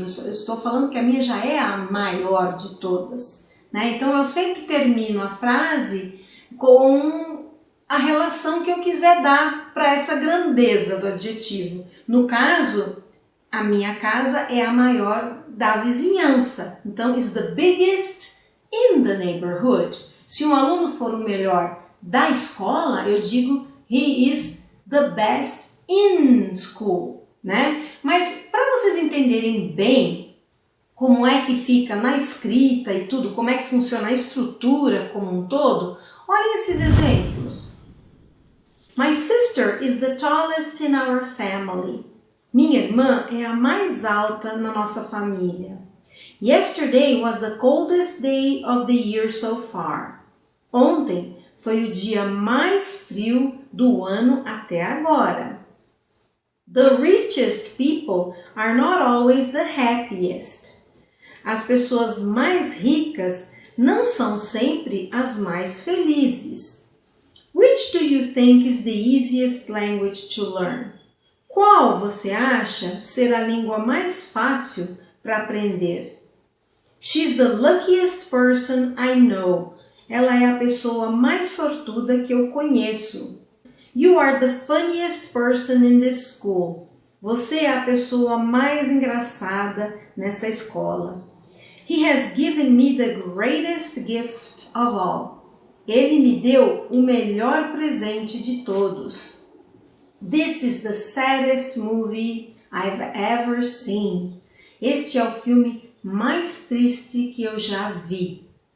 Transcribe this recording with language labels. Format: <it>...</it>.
<pt>Eu estou falando que a minha já é a maior de todas, né? Então, eu sempre termino a frase com a relação que eu quiser dar para essa grandeza do adjetivo. No caso, a minha casa é a maior da vizinhança. Então,</pt> <en>is the biggest in the neighborhood.</en> <pt>Se um aluno for o melhor da escola, eu digo</pt> <en>he is the best in school,</en> <pt>né? Mas para vocês entenderem bem como é que fica na escrita e tudo, como é que funciona a estrutura como um todo, olhem esses exemplos.</pt> <en>My sister is the tallest in our family.</en> <pt>Minha irmã é a mais alta na nossa família.</pt> <en>Yesterday was the coldest day of the year so far.</en> <pt>Ontem foi o dia mais frio do ano até agora.</pt> <en>The richest people are not always the happiest.</en> <pt>As pessoas mais ricas não são sempre as mais felizes.</pt> <en>Which do you think is the easiest language to learn?</en> <pt>Qual você acha ser a língua mais fácil para aprender?</pt> <en>She's the luckiest person I know.</en> <pt>Ela é a pessoa mais sortuda que eu conheço.</pt> <en>You are the funniest person in this school.</en> <pt>Você é a pessoa mais engraçada nessa escola.</pt> <en>He has given me the greatest gift of all.</en> <pt>Ele me deu o melhor presente de todos.</pt> <en>This is the saddest movie I've ever seen.</en> <pt>Este é o filme mais triste que eu já vi.</pt>